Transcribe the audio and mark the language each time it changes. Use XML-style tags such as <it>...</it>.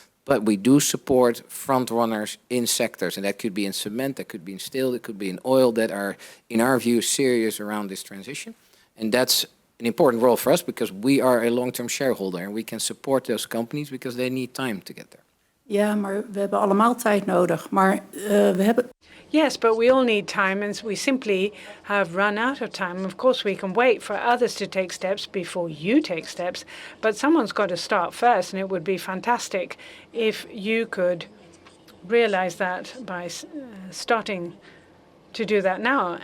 <en>But we do support front runners in sectors, and that could be in cement, that could be in steel, that could be in oil, that are, in our view, serious around this transition. And that's an important role for us because we are a long-term shareholder and we can support those companies because they need time to get there.</en> <nl>Ja, maar we hebben allemaal tijd nodig. Maar we hebben...</nl> <en>Yes, but we all need time, and we simply have run out of time. Of course, we can wait for others to take steps before you take steps, but someone's got to start first, and it would be fantastic if you could realize that by starting to do that now.</en>